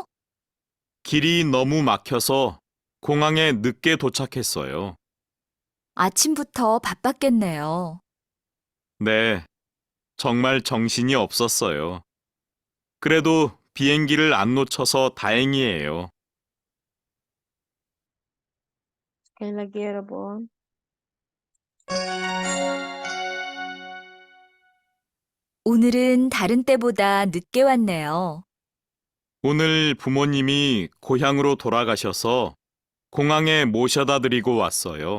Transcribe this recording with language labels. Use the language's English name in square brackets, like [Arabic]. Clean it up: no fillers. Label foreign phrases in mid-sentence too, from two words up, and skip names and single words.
[Korean] 길이 너무 막혀서 공항에 늦게 도착했어요. 아침부터 바빴겠네요. 네. 정말 정신이 없었어요. 그래도 비행기를 안 놓쳐서 다행이에요. [Indonesian] Sekali lagi ya 여러분. [Korean] 오늘은 다른 때보다 늦게 왔네요. 오늘 부모님이 고향으로 돌아가셔서 공항에 모셔다 드리고 왔어요.